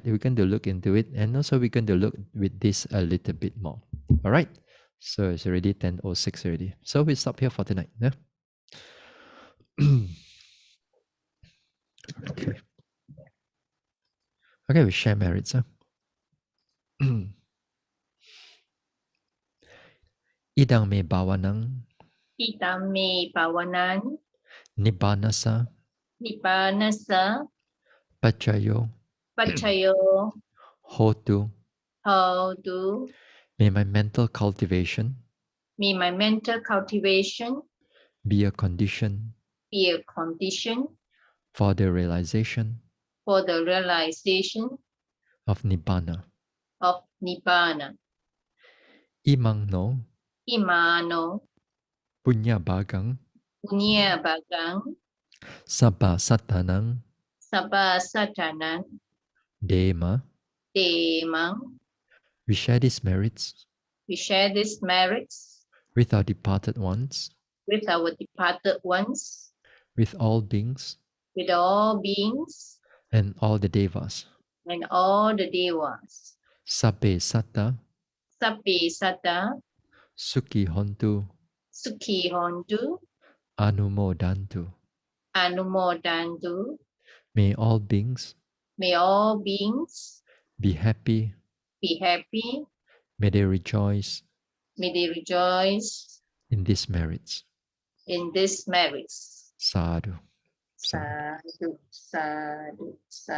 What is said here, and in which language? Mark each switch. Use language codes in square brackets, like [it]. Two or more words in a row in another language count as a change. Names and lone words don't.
[en] We're going to look into it, and also we're going to look with this a little bit more. All right. So it's already 10:06 already. So we stop here for tonight. Yeah. Okay. Okay, we share merits. [pi] Idang me bawanang Itam me pawanan, nibbanasa nibbanasa, pachayo pachayo, hotu. hotu. [en] May my mental cultivation May my mental cultivation be a condition be a condition for the realization for the realization of nibbana. of nibbana. [pi] Imang no Imano, punya bagang punya bagang, sabba satanang sabba satanan, dema. demang. [en] We share these merits We share these merits with our departed ones, with our departed ones, with all beings with all beings, and all the devas. and all the devas. [pi] Sabbe satta Sabbe sata, sukhi hontu sukhi hontu, anumodantu. anumodantu. [en] May all beings May all beings be happy. be happy. May they rejoice May they rejoice in these merits. in these merits. [pi] Sadhu. Sadhu. Sadhu, sadhu, sadhu.